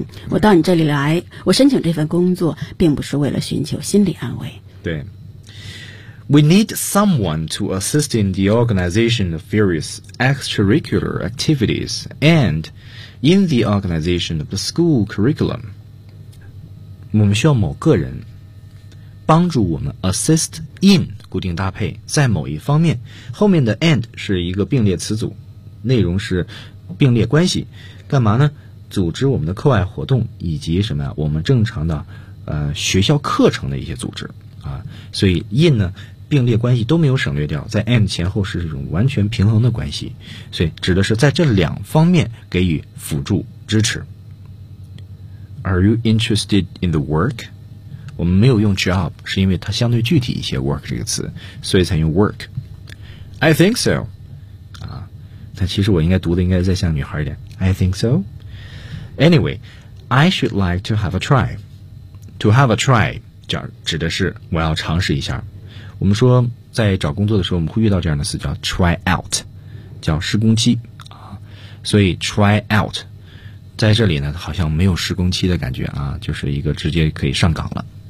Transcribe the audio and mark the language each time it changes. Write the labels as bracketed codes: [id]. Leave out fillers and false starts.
[zh] 我到你这里来，我申请这份工作并不是为了寻求心理安慰。 [en] 对， We need someone to assist in the organization of various extracurricular activities and in the organization of the school curriculum。 [zh] 我们需要某个人帮助我们 assist in 固定搭配，在某一方面，后面的 and 是一个并列词组，内容是并列关系，干嘛呢？组织我们的课外活动以及什么呀？我们正常的学校课程的一些组织啊，所以 in 呢并列关系都没有省略掉，在 and 前后是一种完全平衡的关系，所以指的是在这两方面给予辅助支持。 [en] Are you interested in the work？ [zh] 我们没有用 job， 是因为它相对具体一些 work 这个词，所以才用 work。 [en] I think so。 [zh] 但其实我应该读的应该再像女孩一点。 [en] I think so. Anyway, I should like to have a try. [zh] To have a try 指的是我要尝试一下。我们说在找工作的时候我们会遇到这样的词，叫 try out， 叫试工期啊。所以 try out 在这里呢好像没有试工期的感觉啊，就是一个直接可以上岗了。